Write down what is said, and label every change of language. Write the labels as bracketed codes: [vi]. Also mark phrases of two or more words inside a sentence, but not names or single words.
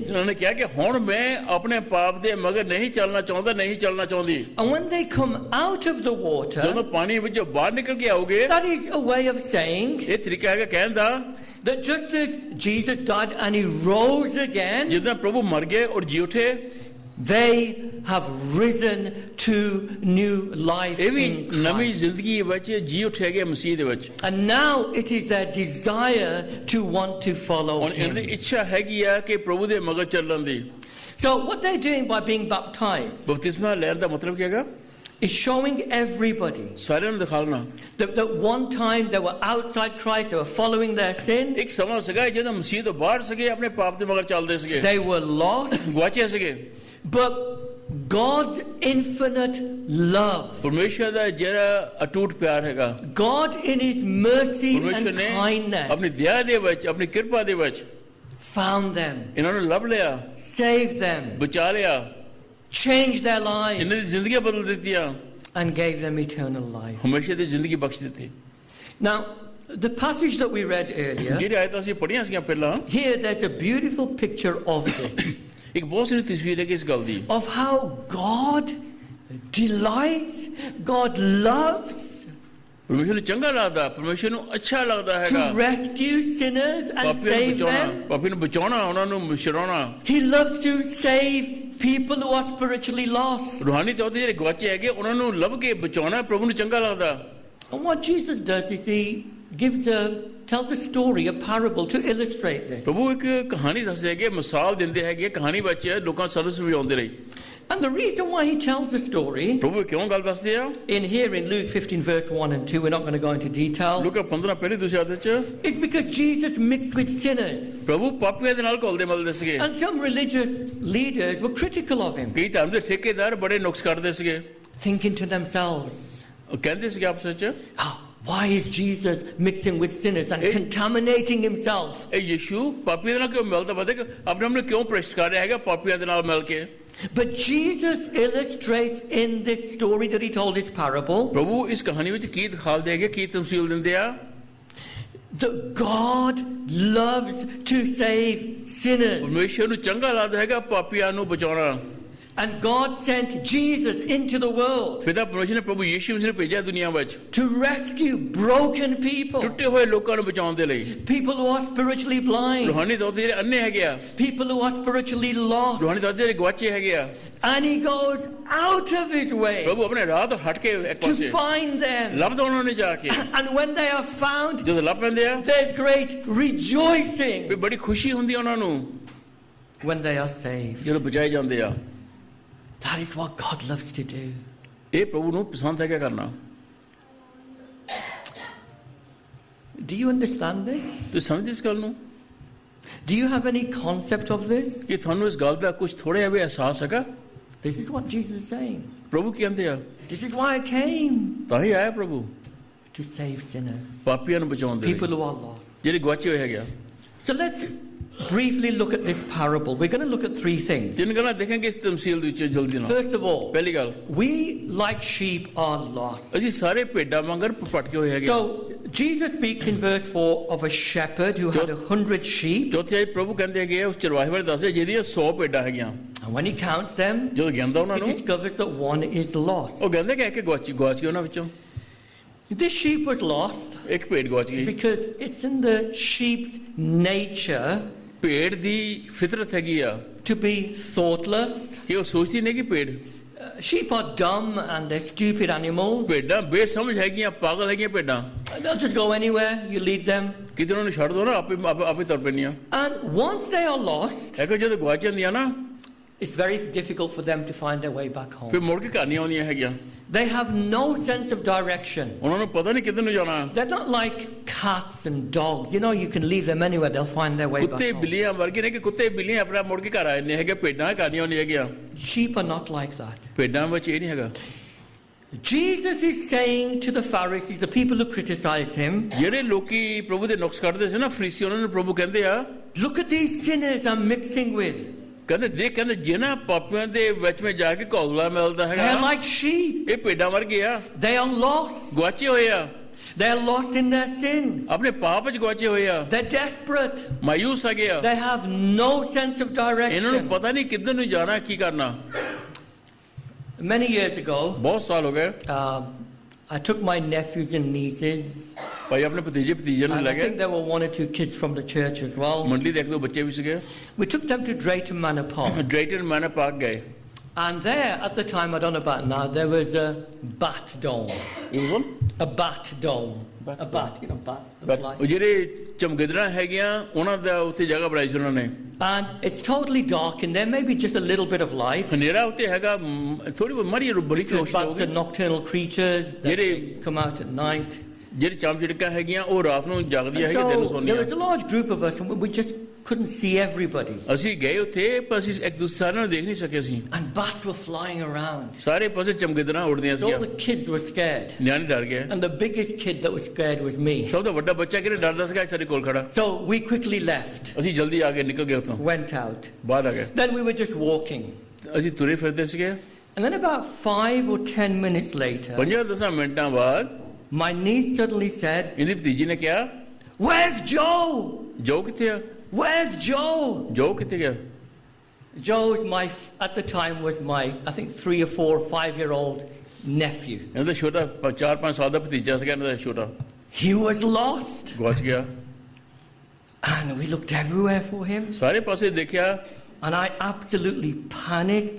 [pa] ਉਨ੍ਹਾਂ ਨੇ ਕੀ ਕਿ ਹੁਣ ਮੈਂ ਆਪਣੇ ਪਾਪ ਦੇ ਮਗਰ ਨਹੀਂ ਚੱਲਣਾ ਚਾਹੁੰਦਾ, ਨਹੀਂ ਚੱਲਣਾ ਚਾਹੁੰਦੀ. [en] And when they come out of the water, [pa] ਜਦੋਂ ਪਾਣੀ ਵਿੱਚੋਂ ਬਾਹਰ ਨਿਕਲ ਕੇ ਆਓਗੇ, [en] that is a way of saying [pa] ਇਹ ਤਰੀਕਾ ਹੈਗਾ ਕਹਿਣ ਦਾ, [en] that just as Jesus died and he rose again, [pa] ਜਿੱਦਾਂ ਪ੍ਰਭੂ ਮਰ ਗਏ ਔਰ ਜੀ ਉਠੇ, [en] they have risen to new life [pa] ਇਹ ਵੀ [en] in [pa] ਨਵੀਂ [en] Christ. [pa] ਜ਼ਿੰਦਗੀ ਵਿੱਚ ਜੀ ਉੱਠੇ ਗਏ ਮਸੀਹ ਦੇ ਵਿੱਚ. [en] And now it is their desire to want to follow [pa] ਹੁਣ ਇਹਨਾਂ ਦੀ [en] him. [pa] ਇੱਛਾ ਹੈਗੀ ਆ ਕਿ ਪ੍ਰਭੂ ਦੇ ਮਗਰ ਚੱਲਣ ਦੀ. [en] So what they're doing by being baptized [pa] ਬਪਤਿਸਮਾ ਲੈਣ ਦਾ ਮਤਲਬ ਕੀ ਹੈਗਾ? [en] is showing everybody [pa] ਸਾਰਿਆਂ ਨੂੰ ਦਿਖਾਉਣਾ. [en] that one time they were outside Christ, they were following their sin, [pa] ਇੱਕ ਸਮਾਂ ਸੀਗਾ ਜਦੋਂ ਮਸੀਹ ਤੋਂ ਬਾਹਰ ਸੀਗੇ, ਆਪਣੇ ਪਾਪ ਦੇ ਮਗਰ ਚੱਲਦੇ ਸੀਗੇ, [en] they were lost, [pa] ਗਵਾਚੇ ਸੀਗੇ. [en] but God's infinite love, [pa] ਪਰਮੇਸ਼ਰ ਦਾ ਜਿਹੜਾ ਅਟੁੱਟ ਪਿਆਰ ਹੈਗਾ, [en] God in his mercy [pa] ਪਰਮੇਸ਼ਰ [en] and [pa] ਨੇ [en] kindness [pa] ਆਪਣੀ ਦਇਆ ਦੇ ਵਿੱਚ, ਆਪਣੀ ਕਿਰਪਾ ਦੇ ਵਿੱਚ [en] found them, [pa] ਇਹਨਾਂ ਨੂੰ ਲੱਭ ਲਿਆ, [en] saved them, [pa] ਬਚਾ ਲਿਆ, [en] changed their lives, [pa] ਇਹਨਾਂ ਦੀ ਜ਼ਿੰਦਗੀਆਂ ਬਦਲ ਦਿੱਤੀਆਂ, [en] and gave them eternal life. [pa] ਹਮੇਸ਼ਾ ਦੀ ਜ਼ਿੰਦਗੀ ਬਖਸ਼ ਦਿੱਤੀ. [en] Now, the passage that we read earlier, [pa] ਜਿਹੜੀ ਆਇਤਾਂ ਅਸੀਂ ਪੜ੍ਹੀਆਂ ਸੀਗੀਆਂ ਪਹਿਲਾਂ, [en] here there's a beautiful picture of this, [pa] ਇੱਕ ਬਹੁਤ ਸੋਹਣੀ ਤਸਵੀਰ ਹੈ ਕਿ ਇਸ ਗੱਲ ਦੀ, [en] of how God delights, God loves [pa] ਪਰਮੇਸ਼ਰ ਨੂੰ ਚੰਗਾ ਲੱਗਦਾ, ਪਰਮੇਸ਼ਰ ਨੂੰ ਅੱਛਾ ਲੱਗਦਾ [en] to [pa] ਹੈਗਾ [en] rescue sinners and [pa] ਪਾਪੀਆਂ ਨੂੰ [en] save [pa] ਬਚਾਉਣਾ, [en] them. [pa] ਪਾਪੀ ਨੂੰ ਬਚਾਉਣਾ, ਉਹਨਾਂ ਨੂੰ ਛੁਡਾਉਣਾ. [en] He loves to save people who are spiritually lost. [pa] ਰੂਹਾਨੀ ਤੌਰ ਤੇ ਜਿਹੜੇ ਗਵਾਚੇ ਹੈਗੇ, ਉਹਨਾਂ ਨੂੰ ਲੱਭ ਕੇ ਬਚਾਉਣਾ ਪ੍ਰਭੂ ਨੂੰ ਚੰਗਾ ਲੱਗਦਾ. [en] And what Jesus does is he tells a story, a parable to illustrate this. [pa] ਪ੍ਰਭੂ ਇੱਕ ਕਹਾਣੀ ਦੱਸਦੇ ਹੈਗੇ, ਮਿਸਾਲ ਦਿੰਦੇ ਹੈਗੇ, ਕਹਾਣੀ ਵਿੱਚ ਲੋਕਾਂ ਨੂੰ ਸਰਵ ਸਮਝਾਉਂਦੇ ਰਹੀ. [en] And the reason why he tells the story, [pa] ਪ੍ਰਭੂ ਕਿਉਂ ਗੱਲ ਦੱਸਦੇ ਆ? [en] in Luke 15 verse 1 and 2, we're not going to go into detail, [pa] ਲੂਕਾ 15 ਪਹਿਲੀ ਦੂਸਰੀ ਆਦਤ ਚ [en] is because Jesus mixed with sinners. [pa] ਪ੍ਰਭੂ ਪਾਪੀਆਂ ਦੇ ਨਾਲ ਘੁਲਦੇ ਮਿਲਦੇ ਸੀਗੇ. [en] And some religious leaders were critical of him, [pa] ਕਈ ਧਰਮ ਦੇ ਠੇਕੇਦਾਰ ਬੜੇ ਨੁਕਸ ਕੱਢਦੇ ਸੀਗੇ, [en] thinking to themselves, [pa] ਉਹ ਕਹਿੰਦੇ ਸੀਗੇ ਆਪਸ ਵਿੱਚ, [en] why is Jesus mixing with sinners and contaminating himself? [pa] ਇਹ ਯਿਸੂ ਪਾਪੀਆਂ ਦੇ ਨਾਲ ਕਿਉਂ ਮਿਲਦਾ, ਪਤਾ ਕਿ ਆਪਣੇ ਆਪ ਨੂੰ ਕਿਉਂ ਭ੍ਰਿਸ਼ਟ ਕਰ ਰਿਹਾ ਹੈਗਾ ਪਾਪੀਆਂ ਦੇ ਨਾਲ ਮਿਲ ਕੇ? [en] But Jesus illustrates in this story that he told, this parable, [pa] ਪ੍ਰਭੂ ਇਸ ਕਹਾਣੀ ਵਿੱਚ ਕੀ ਦਿਖਾਉਂਦੇ ਹੈਗੇ, ਕੀ ਤਮਸੀਲ ਦਿੰਦੇ ਆ? [en] that God loves to save sinners. [pa] ਪਰਮੇਸ਼ਰ ਨੂੰ ਚੰਗਾ ਲੱਗਦਾ ਹੈਗਾ ਪਾਪੀਆਂ ਨੂੰ ਬਚਾਉਣਾ. [en] And God sent Jesus into the world [pa] ਪਿਤਾ ਪਰਮੇਸ਼ਰ ਨੇ ਪ੍ਰਭੂ ਯਿਸੂ ਮਸੀਹ ਨੂੰ ਭੇਜਿਆ ਦੁਨੀਆ ਵਿੱਚ [en] to rescue broken people, [pa] ਟੁੱਟੇ ਹੋਏ ਲੋਕਾਂ ਨੂੰ ਬਚਾਉਣ ਦੇ ਲਈ. [en] people who are spiritually blind, [pa] ਰੂਹਾਨੀ ਤੌਰ ਤੇ ਜਿਹੜੇ ਅੰਨੇ ਹੈਗੇ ਆ, [en] people who are spiritually lost. [pa] ਰੂਹਾਨੀ ਤੌਰ ਤੇ ਜਿਹੜੇ ਗਵਾਚੇ ਹੈਗੇ ਆ, [en] And he goes out of his way [pa] ਪ੍ਰਭੂ ਆਪਣੇ ਰਾਹ ਤੋਂ ਹਟ ਕੇ ਇੱਕ [en] to [pa] ਪਾਸੇ [en] find them. [pa] ਲੱਭਦਾ ਉਹਨਾਂ ਨੇ ਜਾ ਕੇ. [en] And when they are found, [pa] ਜਦੋਂ ਲੱਭ ਪੈਂਦੇ ਆ, [en] there's great rejoicing [pa] ਵੀ ਬੜੀ ਖੁਸ਼ੀ ਹੁੰਦੀ ਆ ਉਹਨਾਂ ਨੂੰ [en] when they are saved. [pa] ਜਦੋਂ ਬਚਾਏ ਜਾਂਦੇ ਆ. [en] That is what God loves to do. [pa] ਇਹ ਪ੍ਰਭੂ ਨੂੰ ਪਸੰਦ ਹੈਗਾ ਕਰਨਾ. [en] Do you understand this? [pa] ਤੁਸੀਂ ਸਮਝਦੇ ਇਸ ਗੱਲ ਨੂੰ? [en] Do you have any concept of this? [pa] ਕਿ ਤੁਹਾਨੂੰ ਇਸ ਗੱਲ ਦਾ ਕੁਝ ਥੋੜਾ ਜਿਹਾ ਵੀ ਅਹਿਸਾਸ ਹੈਗਾ? [en] This is what Jesus is saying. [pa] ਪ੍ਰਭੂ ਕੀ ਕਹਿੰਦੇ ਆ? [en] This is why I came, [pa] ਤਾਂ ਹੀ ਆਇਆ ਪ੍ਰਭੂ, [en] to save sinners, [pa] ਪਾਪੀਆਂ ਨੂੰ ਬਚਾਉਣ ਦੇ [en] people [pa] ਲਈ, [en] who are lost. [pa] ਜਿਹੜੇ ਗਵਾਚੇ ਹੋਏ ਹੈਗੇ ਆ. [en] So let's briefly look at this parable. We're going to look at three things. [pa] ਤਿੰਨ ਗੱਲਾਂ ਦੇਖਾਂਗੇ ਇਸ ਤਮਸੀਲ ਦੇ ਵਿੱਚ ਜਲਦੀ ਨਾਲ. [en] First of all, [pa] ਪਹਿਲੀ ਗੱਲ, [en] we like sheep are lost. [pa] ਅਸੀਂ ਸਾਰੇ ਭੇਡਾਂ ਵਾਂਗਰ ਭਟਕੇ ਹੋਏ ਹੈਗੇ. [en] So Jesus speaks in verse 4 of a shepherd who had 100 sheep. [pa] ਚੌਥੇ ਪ੍ਰਭੂ ਕਹਿੰਦੇ ਹੈਗੇ ਉਸ ਚਰਵਾਹੇ ਬਾਰੇ ਦੱਸਦੇ ਜਿਹਦੀਆਂ 100 ਭੇਡਾਂ ਹੈਗੀਆਂ. [en] And when he counts them, [pa] ਜਦੋਂ ਗਿਣਦਾ ਉਹਨਾਂ [en] he [pa] ਨੂੰ, [en] discovers that one is lost. [pa] ਉਹ ਕਹਿੰਦੇ ਕਿ ਇੱਕ ਗਵਾਚ ਗਈ ਉਹਨਾਂ ਵਿੱਚੋਂ. [en] This sheep was lost [pa] ਇੱਕ ਭੇਡ ਗਵਾਚ ਗਈ. [en] because it's in the sheep's nature [pa] ਭੇਡ ਦੀ ਫਿਤਰਤ ਹੈਗੀ ਆ [en] to be thoughtless. [pa] ਕਿ ਉਹ ਸੋਚਦੀ ਨਹੀਂ ਕਿ ਭੇਡ, [en] Sheep are dumb and they're stupid animals. [pa] ਭੇਡਾਂ ਬੇਸਮਝ ਹੈਗੀਆਂ, ਪਾਗਲ ਹੈਗੀਆਂ ਭੇਡਾਂ. [en] They'll just go anywhere, you lead them. [pa] ਕਿਤੇ ਉਹਨਾਂ ਨੂੰ ਛੱਡ ਦੋ ਨਾ, ਆਪੇ ਤੁਰ ਪੈਣੀਆਂ. [en] And once they are lost, [pa] ਹੈ ਕਿ ਜਦੋਂ ਗਵਾਚ ਜਾਂਦੀਆਂ ਨਾ, [en] it's very difficult for them to find their way back [pa] ਫਿਰ [en] home. [pa] ਮੁੜ ਕੇ ਘਰ ਨਹੀਂ ਆਉਂਦੀਆਂ ਹੈਗੀਆਂ. [en] They have no sense of direction. [pa] ਉਹਨਾਂ ਨੂੰ ਪਤਾ ਨਹੀਂ ਕਿੱਧਰ ਨੂੰ ਜਾਣਾ. [en] They're not like cats and dogs. You know, you can leave them anywhere, they'll find their way back [pa] ਕੁੱਤੇ [en] home. [pa] ਬਿੱਲੀਆਂ ਵਰਗੇ ਨੇ ਕਿ ਕੁੱਤੇ ਬਿੱਲੀਆਂ ਆਪਣਾ ਮੁੜ ਕੇ ਘਰ ਆਏ ਨੇ ਹੈਗੇ, ਭੇਡਾਂ ਘਰ ਨਹੀਂ ਆਉਂਦੀਆਂ ਹੈਗੀਆਂ. [en] Sheep are not like that. [pa] ਭੇਡਾਂ ਵਿੱਚ ਇਹ ਨਹੀਂ ਹੈਗਾ. [en] Jesus is saying to the Pharisees, the people who criticized him, [pa] ਜਿਹੜੇ ਲੋਕੀ ਪ੍ਰਭੂ ਦੇ ਨੁਕਸ ਕੱਢਦੇ ਸੀ ਨਾ, ਫਰੀਸੀ, ਉਹਨਾਂ ਨੂੰ ਪ੍ਰਭੂ ਕਹਿੰਦੇ ਆ, [en] look at these sinners I'm mixing with. [pa] ਕਹਿੰਦੇ ਜੇ ਕਹਿੰਦੇ ਜਿਨ੍ਹਾਂ ਪਾਪੀਆਂ ਦੇ ਵਿੱਚ ਮੈਂ ਜਾ ਕੇ ਕੌਲਾ ਮਿਲਦਾ [en] They are [pa] ਹੈਗਾ [en] like sheep. [pa] ਇਹ ਭੇਡਾਂ ਵਰਗੇ ਆ [en] They are lost. [pa] ਗਵਾਚੇ ਹੋਏ ਆ [en] They are lost in their sin. [pa] ਆਪਣੇ ਪਾਪ ਵਿੱਚ ਗਵਾਚੇ ਹੋਏ ਆ [en] They're desperate. [pa] ਮਾਯੂਸ ਆ ਗਿਆ [en] They have no sense of [pa] ਇਹਨਾਂ ਨੂੰ [en] direction. [pa] ਪਤਾ ਨਹੀਂ ਕਿੱਧਰ ਨੂੰ ਜਾਣਾ ਕੀ ਕਰਨਾ [en] Many years ago, [pa] ਬਹੁਤ ਸਾਲ ਹੋ ਗਏ [en] I took my nephews and nieces, [pa] ਭਾਈ ਆਪਣੇ ਭਤੀਜੇ ਨੂੰ [en] and [pa] ਲੈ [en] I [pa] ਗਏ [en] think there were 1 or 2 kids from the church as well. [pa] ਮੰਡਲੀ ਦੇ ਇੱਕ ਦੋ ਬੱਚੇ ਵੀ ਸੀਗੇ [en] We took them to Drayton Manor Park. [pa] ਡ੍ਰੇਟਨ ਮੈਨਰ ਪਾਰਕ ਗਏ [en] And there, at the time, I don't know about now, there was a bat dome. A bat dome. Bat A bat, you know, bats, the ਬਟ fly. [pa] ਉਹ ਜਿਹੜੇ ਚਮਗਿੱਦੜਾਂ ਹੈਗੀਆਂ ਉਹਨਾਂ ਦਾ ਉੱਥੇ ਜਗ੍ਹਾ ਬਣਾਈ ਸੀ ਉਹਨਾਂ ਨੇ [en] And it's totally dark in there, maybe just a little bit of light. [pa] ਹਨੇਰਾ ਉੱਤੇ ਹੈਗਾ ਥੋੜੀ ਮਾੜੀ ਬੜੀ [en] Because [pa] ਰੋਸ਼ਨੀ [en] bats are [pa] ਹੋਊਗੀ [en] nocturnal creatures that [pa] ਜਿਹੜੇ- [en] they come out at night. [pa] ਜਿਹੜੀ ਚਮਚਿੜਕਾਂ ਹੈਗੀਆਂ ਉਹ ਰਾਤ ਨੂੰ ਜਾਗਦੀਆਂ ਹੈਗੀਆਂ ਦਿਨ ਨੂੰ [en] So there was a [pa] ਸੌਂਦੀਆਂ [en] large group of us, and we just couldn't see everybody. [pa] ਅਸੀਂ ਗਏ ਉੱਥੇ ਪਰ ਅਸੀਂ ਇੱਕ ਦੂਸਰੇ ਸਾਰਿਆਂ ਨੂੰ ਦੇਖ ਨਹੀਂ ਸਕੇ ਅਸੀਂ [en] And bats were flying around. [pa] ਸਾਰੇ ਪਾਸੇ ਚਮਗਿੱਦੜਾਂ ਉੜਦੀਆਂ [en] So all [pa] ਸੀਗੀਆਂ [en] the kids were scared. [pa] ਨਿਆਣੇ ਡਰ ਗਏ [en] And the biggest kid that was scared was me. [pa] ਸਭ ਤੋਂ ਵੱਡਾ ਬੱਚਾ ਕਿਹੜਾ ਡਰਦਾ ਸੀਗਾ ਸਾਡੇ ਕੋਲ ਖੜਾ [en] So we quickly left, [pa] ਅਸੀਂ ਜਲਦੀ ਆ ਕੇ ਨਿਕਲ ਗਏ ਉੱਥੋਂ [en] went out. [pa] ਬਾਹਰ ਆ ਗਏ [en] Then we were just walking. [pa] ਅਸੀਂ ਤੁਰੇ ਫਿਰਦੇ ਸੀਗੇ [en] And then about 5 or 10 minutes later, [pa] 5-10 ਮਿੰਟਾਂ ਬਾਅਦ [en] my niece suddenly said, [pa] ਇਹਦੀ ਭਤੀਜੀ ਨੇ ਕਿਹਾ [en] "Where's Joe? [pa] ਜੋ ਕਿੱਥੇ ਆ [en] Where's Joe?" [pa] ਜੋ ਕਿੱਥੇ ਗਿਆ [en] Joe is at the time was my, I think 3 or 4 or 5-year-old nephew. [pa] ਇਹਨਾਂ ਦਾ ਛੋਟਾ 4-5 ਸਾਲ ਦਾ ਭਤੀਜਾ ਸੀਗਾ ਇਹਨਾਂ ਦਾ ਛੋਟਾ [en] He was lost. [pa] ਗਵਾਚ ਗਿਆ [en] And we looked everywhere for him. [pa] ਸਾਰੇ ਪਾਸੇ ਦੇਖਿਆ [en] And I absolutely panicked,